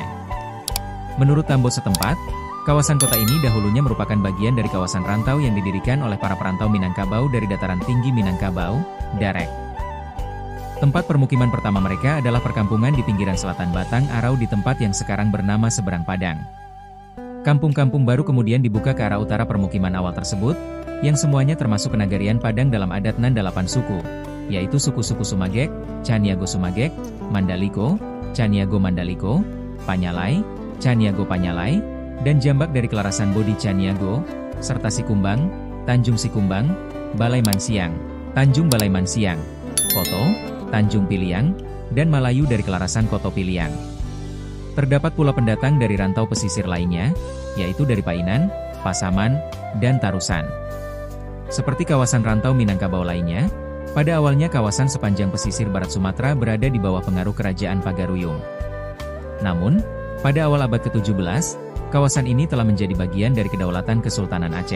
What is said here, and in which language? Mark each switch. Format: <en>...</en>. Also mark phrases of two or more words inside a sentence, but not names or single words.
<id>Menurut Tambo setempat, kawasan kota ini dahulunya merupakan bagian dari kawasan rantau yang didirikan oleh para perantau Minangkabau dari dataran tinggi Minangkabau, Darek. Tempat permukiman pertama mereka adalah perkampungan di pinggiran selatan Batang Arau di tempat yang sekarang bernama Seberang Padang. Kampung-kampung baru kemudian dibuka ke arah utara permukiman awal tersebut, yang semuanya termasuk kenagarian Padang dalam adat Nan 8 suku, yaitu suku-suku Sumagek, Caniago Sumagek, Mandaliko, Caniago Mandaliko, Panyalai, Caniago Panyalai, dan jambak dari Kelarasan Bodi Caniago, serta Sikumbang, Tanjung Sikumbang, Balai Mansiang, Tanjung Balai Mansiang, Koto, Tanjung Piliang, dan Malayu dari Kelarasan Koto Piliang. Terdapat pula pendatang dari rantau pesisir lainnya, yaitu dari Painan, Pasaman, dan Tarusan. Seperti kawasan rantau Minangkabau lainnya, pada awalnya kawasan sepanjang pesisir barat Sumatera berada di bawah pengaruh Kerajaan Pagaruyung. Namun, pada awal abad ke-17, kawasan ini telah menjadi bagian dari Kedaulatan Kesultanan Aceh.</id>